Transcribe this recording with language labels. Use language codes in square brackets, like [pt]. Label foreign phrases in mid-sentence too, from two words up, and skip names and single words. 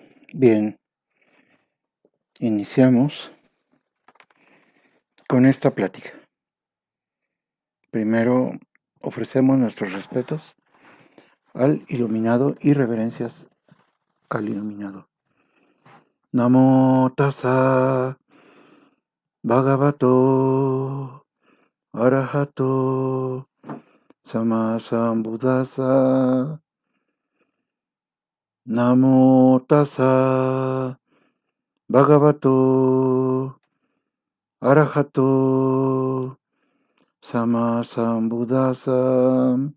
[es] Bien, iniciamos con esta plática. Primero ofrecemos nuestros respetos al iluminado y reverencias al iluminado. [pi] Namo tassa bhagavato arahato sammasambuddhassa. Namo tassa bhagavato arahato sammasambuddhassa.